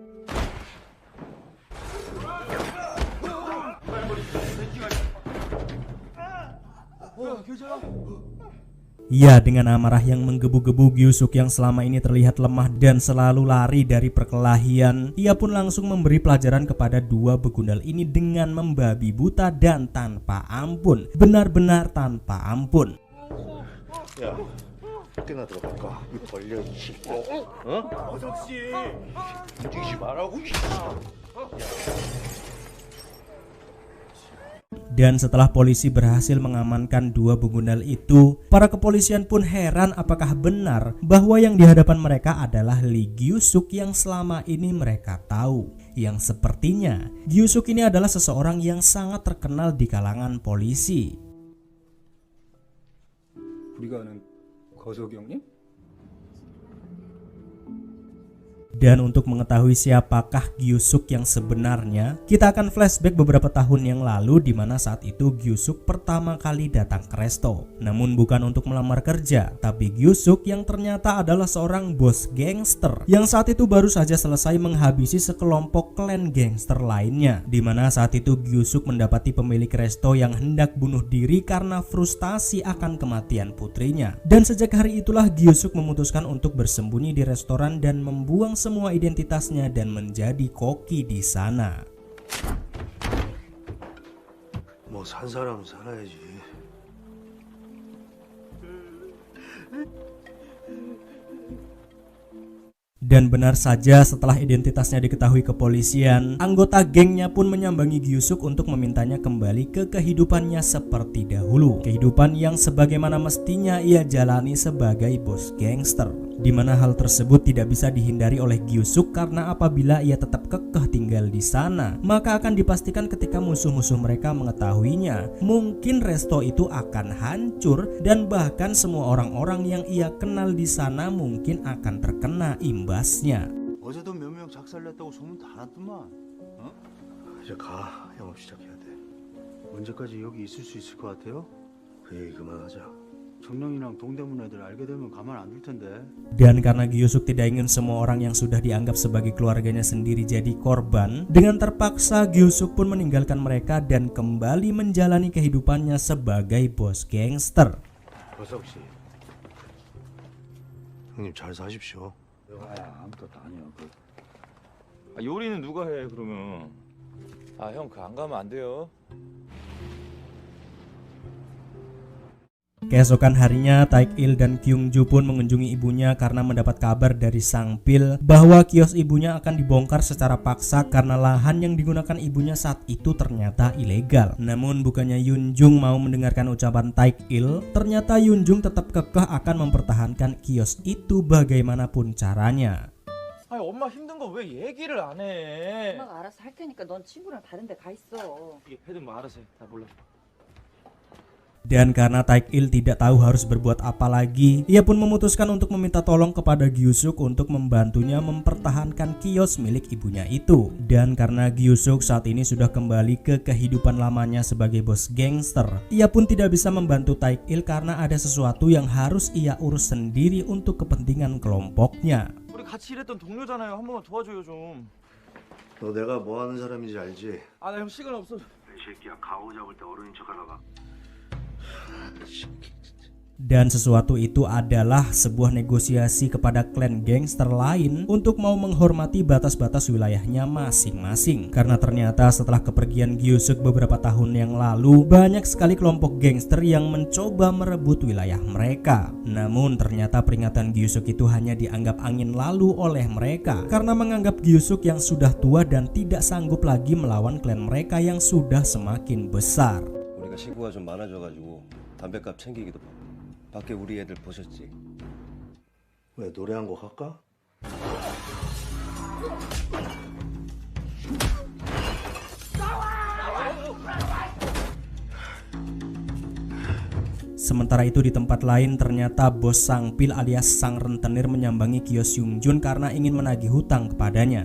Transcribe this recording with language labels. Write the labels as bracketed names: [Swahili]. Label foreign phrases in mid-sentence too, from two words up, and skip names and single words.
[Indonesian] Ya, dengan amarah yang menggebu-gebu, Gyu-suk yang selama ini terlihat lemah dan selalu lari dari perkelahian, ia pun langsung memberi pelajaran kepada dua begundal ini dengan membabi buta dan tanpa ampun. Benar-benar tanpa ampun. [Korean] 야, 몇 개나 들어갈까? 이 벌려 이 씨. 어석 씨. 움직이지 말라고. [Indonesian] Dan setelah polisi berhasil mengamankan dua begundal itu, para kepolisian pun heran apakah benar bahwa yang di hadapan mereka adalah Lee Gyu-suk yang selama ini mereka tahu. Yang sepertinya Gyu-suk ini adalah seseorang yang sangat terkenal di kalangan polisi. [Korean] 우리가 아는 거석이 형님? [Indonesian] Dan untuk mengetahui siapakah Gyu-suk yang sebenarnya, kita akan flashback beberapa tahun yang lalu di mana saat itu Gyu-suk pertama kali datang ke resto. Namun bukan untuk melamar kerja, tapi Gyu-suk yang ternyata adalah seorang bos gangster yang saat itu baru saja selesai menghabisi sekelompok klan gangster lainnya. Di mana saat itu Gyu-suk mendapati pemilik resto yang hendak bunuh diri karena frustasi akan kematian putrinya. Dan sejak hari itulah Gyu-suk memutuskan untuk bersembunyi di restoran dan membuang semua identitasnya dan menjadi koki di sana. [Korean] 뭐 산 사람은 살아야지. [Indonesian] Dan benar saja setelah identitasnya diketahui kepolisian, anggota gengnya pun menyambangi Gyusuk untuk memintanya kembali ke kehidupannya seperti dahulu. Kehidupan yang sebagaimana mestinya ia jalani sebagai bos gangster. Di mana hal tersebut tidak bisa dihindari oleh Gyusuk karena apabila ia tetap kekeh tinggal di sana, maka akan dipastikan ketika musuh-musuh mereka mengetahuinya, mungkin resto itu akan hancur dan bahkan semua orang-orang yang ia kenal di sana mungkin akan terkena imbasnya. [Korean] 어제도 몇 명 작살냈다고 소문 다 났더만. 어? 이제 가. 영업 시작해야 돼. 언제까지 여기 있을 수 있을 것 같아요? 그 얘기 그만하자. 정령이랑 동대문 애들 알게 되면 가만 안 둘 텐데. [Indonesian] Dan karena Gyusuk tidak ingin semua orang yang sudah dianggap sebagai keluarganya sendiri jadi korban, dengan terpaksa Gyusuk pun meninggalkan mereka dan kembali menjalani kehidupannya sebagai bos gangster. [Korean] 버석 씨. 형님 잘 사십시오. 내가 아무것도 아니야. 요리는 누가 해 그러면? 형 그 안 가면 안 돼요. [Indonesian] Keesokan harinya, Taek-il dan Kyung-ju pun mengunjungi ibunya karena mendapat kabar dari Sang Pil bahwa kios ibunya akan dibongkar secara paksa karena lahan yang digunakan ibunya saat itu ternyata ilegal. Namun bukannya Yunjung mau mendengarkan ucapan Taek-il, ternyata Yunjung tetap kekeh akan mempertahankan kios itu bagaimanapun caranya. [Korean] 아니 엄마 힘든 거 왜 얘기를 안 해? 엄마가 알아서 할 테니까 넌 친구랑 다른 데 가 있어. 해든 뭐 알아서 해. 나 몰라. [Indonesian] Dan karena Taek-il tidak tahu harus berbuat apa lagi, ia pun memutuskan untuk meminta tolong kepada Gyusuk untuk membantunya mempertahankan kios milik ibunya itu. Dan karena Gyusuk saat ini sudah kembali ke kehidupan lamanya sebagai bos gangster, ia pun tidak bisa membantu Taek-il karena ada sesuatu yang harus ia urus sendiri untuk kepentingan kelompoknya. [Korean] 우리 같이 일했던 동료잖아요. 한 번만 도와줘요 좀. 너 내가 뭐 하는 사람인지 알지? 아 나 형 시간 없어. 이 새끼야 가오 잡을 때 어른인 척 하다가. [Indonesian] Dan sesuatu itu adalah sebuah negosiasi kepada klan gangster lain untuk mau menghormati batas-batas wilayahnya masing-masing. Karena ternyata setelah kepergian Gyusuk beberapa tahun yang lalu, banyak sekali kelompok gangster yang mencoba merebut wilayah mereka. Namun ternyata peringatan Gyusuk itu hanya dianggap angin lalu oleh mereka karena menganggap Gyusuk yang sudah tua dan tidak sanggup lagi melawan klan mereka yang sudah semakin besar. [Korean] 우리가 식구가 좀 많아져가지고 담배값 챙기기도 바빠. 밖에 우리 애들 보셨지? 왜 노래 한 곡 할까? [Indonesian] Sementara itu di tempat lain ternyata bos Sang Pil alias sang rentenir menyambangi kios Yungjun karena ingin menagih hutang kepadanya.